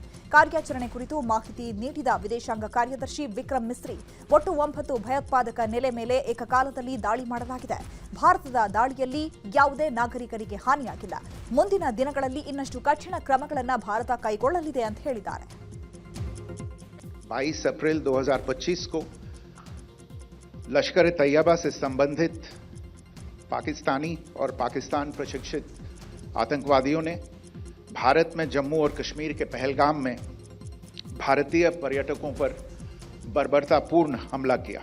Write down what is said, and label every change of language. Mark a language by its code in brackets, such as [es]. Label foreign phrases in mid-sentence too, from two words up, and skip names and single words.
[kn] ಕಾರ್ಯಾಚರಣೆ ಕುರಿತು ಮಾಹಿತಿ ನೀಡಿದ ವಿದೇಶಾಂಗ ಕಾರ್ಯದರ್ಶಿ ವಿಕ್ರಮ್ ಮಿಸ್ರಿ, ಒಟ್ಟು 9 ಭಯೋತ್ಪಾದಕ ನೆಲೆ ಮೇಲೆ ಏಕಕಾಲದಲ್ಲಿ ದಾಳಿ ಮಾಡಲಾಗಿದೆ. ಭಾರತದ ದಾಳಿಯಲ್ಲಿ ಯಾವುದೇ ನಾಗರಿಕರಿಗೆ ಹಾನಿಯಾಗಿಲ್ಲ. ಮುಂದಿನ ದಿನಗಳಲ್ಲಿ ಇನ್ನಷ್ಟು ಕಠಿಣ ಕ್ರಮಗಳನ್ನು ಭಾರತ ಕೈಗೊಳ್ಳಲಿದೆ ಅಂತ ಹೇಳಿದ್ದಾರೆ. [hi] 22 अप्रैल 2025 को लश्कर तैयबा से संबंधित पाकिस्तानी और पाकिस्तान प्रशिक्षित आतंकवादियों ने भारत में जम्मू और कश्मीर के पहलगाम में भारतीय पर्यटकों पर बर्बरतापूर्ण हमला किया।